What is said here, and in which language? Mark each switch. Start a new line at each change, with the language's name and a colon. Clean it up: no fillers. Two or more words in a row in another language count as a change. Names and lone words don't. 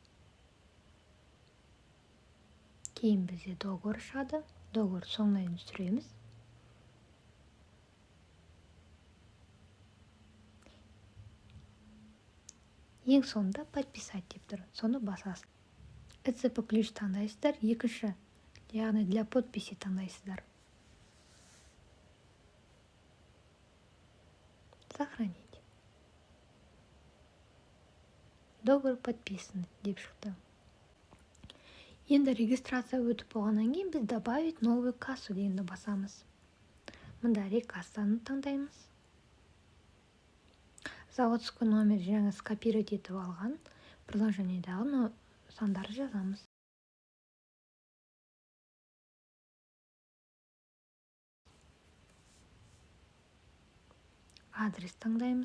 Kazakh: Кейін бізде договор шығады. Договор соңына дейін түсіреміз. Ең соңында подписать деп тұр. Соны басасыз.
Russian: ЭЦП ключ
Kazakh: таңдайсыздар. Екінші, яғни
Russian: для подписи
Kazakh: таңдайсыздар.
Russian: Сохранить. Договор подписан
Kazakh: деп шықты. Енді регистрация өтіп болғаннан кейін біз
Russian: добавить новую кассу
Kazakh: дегенді басамыз. Мұнда рекассаны таңдаймыз.
Russian: Заводской номер
Kazakh: жаңа скопировать етіп алған приложениедағы сандарды жазамыз. Адрес таңдаймыз.